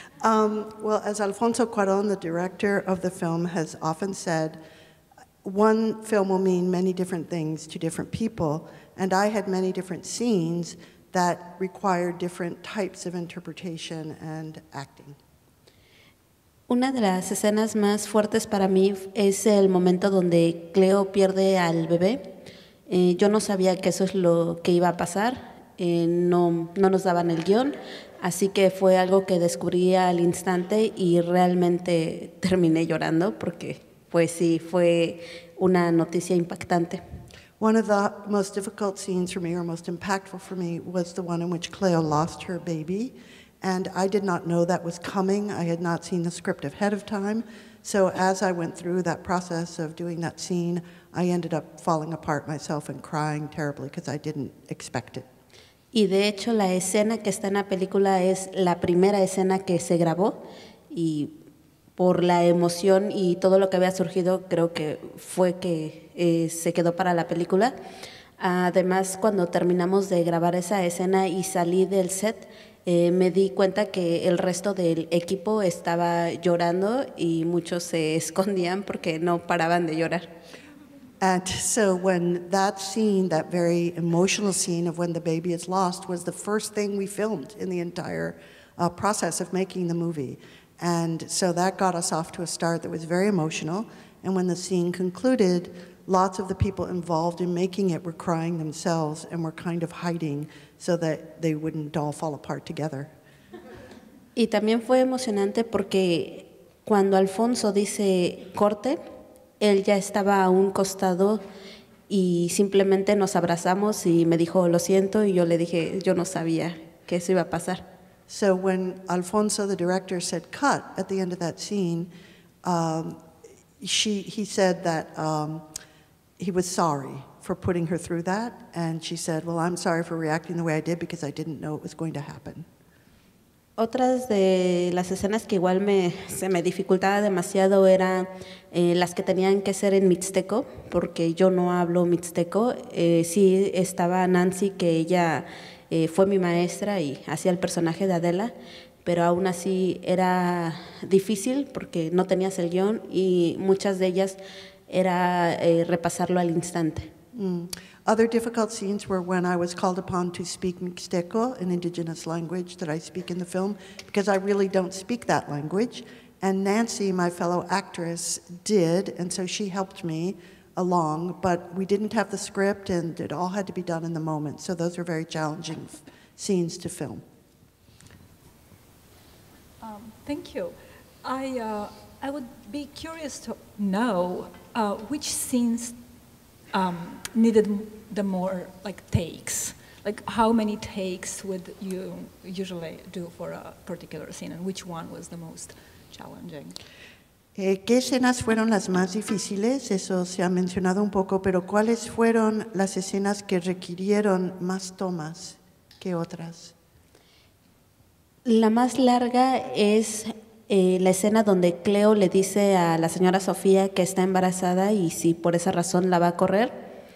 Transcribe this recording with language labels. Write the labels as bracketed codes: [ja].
[en] Well, as Alfonso Cuarón, the director of the film, has often said, one film will mean many different things to different people, and I had many different scenes that required different types of interpretation and acting. [es] Una de las escenas más fuertes para mí es el momento donde Cleo pierde al bebé. Yo no sabía que eso es lo que iba a pasar, no nos daban el guión, así que fue algo que descubrí al instante y realmente terminé llorando porque pues sí, fue una noticia impactante. [en] One of the most difficult scenes for me, or most impactful for me, was the one in which Cleo lost her baby. And I did not know that was coming. I had not seen the script ahead of time. So as I went through that process of doing that scene, I ended up falling apart myself and crying terribly because I didn't expect it. [es] Y de hecho la escena que está en la película es la primera escena que se grabó y por la emoción y todo lo que había surgido creo que fue que se quedó para la película. Además, cuando terminamos de grabar esa escena y salí del set, me di cuenta que el resto del equipo estaba llorando y muchos se escondían porque no paraban de llorar. [en] And so when that scene, that very emotional scene of when the baby is lost, was the first thing we filmed in the entire process of making the movie. And so that got us off to a start that was very emotional. And when the scene concluded, lots of the people involved in making it were crying themselves and were kind of hiding so that they wouldn't all fall apart together. [es] Y también fue emocionante porque cuando Alfonso dice corte, él ya estaba a un costado y simplemente nos abrazamos y me dijo lo siento y yo le dije yo no sabía que eso iba a pasar. [en] So when Alfonso, the director, said cut at the end of that scene, he said that he was sorry for putting her through that, and she said, well, I'm sorry for reacting the way I did because I didn't know it was going to happen. [es] Otras de las escenas que igual se me dificultaba demasiado eran las que tenían que ser en mixteco, porque yo no hablo mixteco. Sí estaba Nancy, que ella fue mi maestra y hacía el personaje de Adela, pero aún así era difícil porque no tenías el guión y muchas de ellas era repasarlo al instante. [en] Other difficult scenes were when I was called upon to speak Mixteco, an indigenous language that I speak in the film, because I really don't speak that language. And Nancy, my fellow actress, did, and so she helped me along, but we didn't have the script and it all had to be done in the moment. So those were very challenging scenes to film. Thank you. I would be curious to know which scenes needed the more takes. Like how many takes would you usually do for a particular scene, and which one was the most challenging? [es] ¿Qué escenas fueron las más difíciles? Eso se ha mencionado un poco, pero ¿cuáles fueron las escenas que requirieron más tomas que otras? La más larga es la escena donde Cleo le dice a la señora Sofía que está embarazada y si por esa razón la va a correr.